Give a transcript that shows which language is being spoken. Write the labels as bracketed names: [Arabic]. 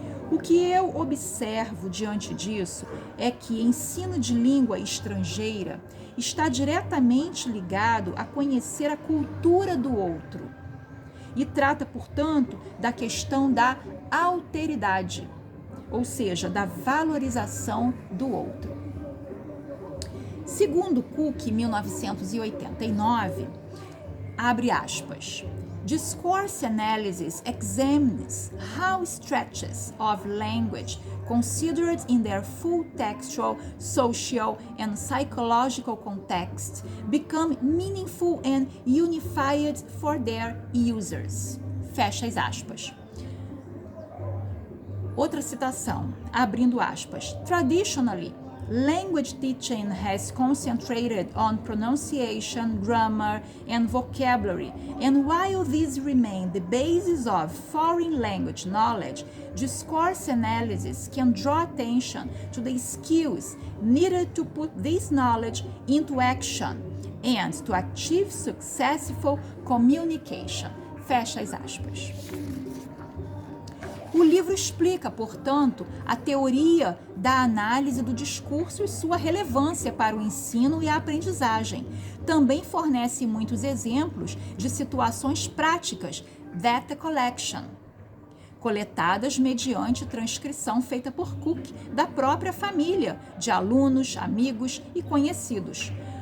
[Portuguese] O que eu observo diante disso é que ensino de língua estrangeira está diretamente ligado a conhecer a cultura do outro e trata, portanto, da questão da alteridade, ou seja, da valorização do outro. Segundo Cook, 1989, abre aspas, [English] discourse analysis examines how stretches of language considered in their full textual, social, and psychological context become meaningful and unified for their users. [Portuguese] Fecha as aspas. Outra citação, abrindo aspas, [English] traditionally, language teaching has concentrated on pronunciation, grammar, and vocabulary, and while these remain the basis of foreign language knowledge, discourse analysis can draw attention to the skills needed to put this knowledge into action and to achieve successful communication. [Portuguese] Fecha as aspas. O livro explica, portanto, a teoria da análise do discurso e sua relevância para o ensino e a aprendizagem. Também fornece muitos exemplos de situações práticas, data collection, coletadas mediante transcrição feita por Cook da própria família, de alunos, amigos e conhecidos.